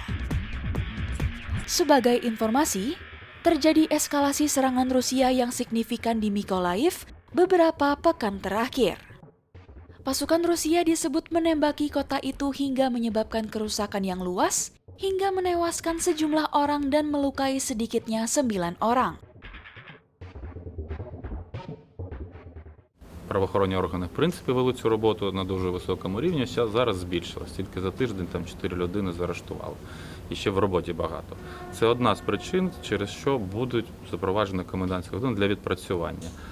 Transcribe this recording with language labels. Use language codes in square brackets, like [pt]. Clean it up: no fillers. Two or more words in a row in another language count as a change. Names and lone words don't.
[id] Sebagai informasi, terjadi eskalasi serangan Rusia yang signifikan di Mykolaiv beberapa pekan terakhir. Pasukan Rusia disebut menembaki kota itu hingga menyebabkan kerusakan yang luas, hingga menewaskan sejumlah orang dan melukai sedikitnya 9 orang. [uk] Правоохоронні органи, в принципі, вели цю роботу на дуже високому рівні, зараз збільшилось. Тільки за тиждень там 4 людини заарештували. І ще в роботі багато. Це одна з причин, через що будуть запроваджені комендантські години для відпрацювання.